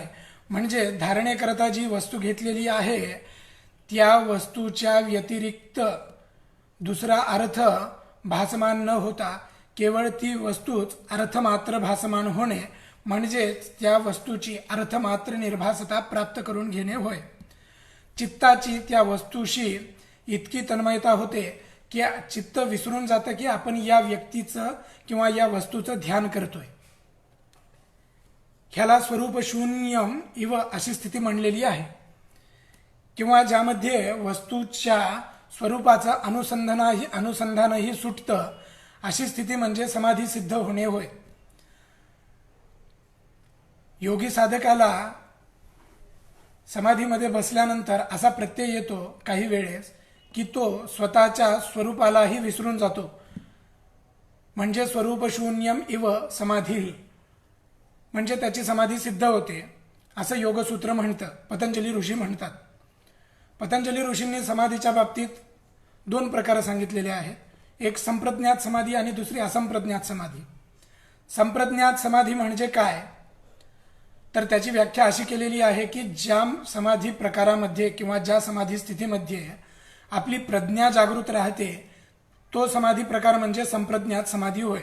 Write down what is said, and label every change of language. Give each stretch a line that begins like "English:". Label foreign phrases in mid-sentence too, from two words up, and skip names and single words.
Marathi: म्हणजे धारणेकरता जी वस्तू घेतलेली आहे त्या वस्तूच्या व्यतिरिक्त दुसरा अर्थ भासमान न होता केवळ ती वस्तूच अर्थमात्र भासमान होणे म्हणजेच त्या वस्तूची अर्थमात्र निर्भासता प्राप्त करून घेणे होय. चित्ताची त्या वस्तूशी इतकी तन्मयता होते की चित्त विसरून जातं की आपण या व्यक्तीचं किंवा या वस्तूचं ध्यान करतोय. ह्याला
Sanskrit: स्वरूप शून्यम इव
Marathi: अशी स्थिती म्हणलेली आहे. किंवा ज्यामध्ये वस्तूच्या स्वरूपाचं अनुसंधानही सुटतं अशी स्थिती म्हणजे समाधी सिद्ध होणे होय. योगी साधकाला समाधीमध्ये बसल्यानंतर असा प्रत्यय येतो काही वेळेस की तो स्वतःच्या स्वरूपालाही विसरून जातो. म्हणजे
Sanskrit: स्वरूप शून्यम इव
Marathi: समाधी, म्हणजे त्याची समाधी सिद्ध होते असं योगसूत्र म्हणतं, पतंजली ऋषी म्हणतात. पतंजली ऋषींनी समाधीच्या बाबतीत 2 प्रकार सांगितलेले आहेत. एक संप्रज्ञात समाधी आणि दुसरी असंप्रज्ञात समाधी. संप्रज्ञात समाधी म्हणजे काय, तर त्याची व्याख्या अशी केलेली आहे की ज्या समाधी प्रकारामध्ये किंवा ज्या समाधी स्थितीमध्ये आपली प्रज्ञा जागृत राहते तो समाधी प्रकार म्हणजे संप्रज्ञात समाधी होय.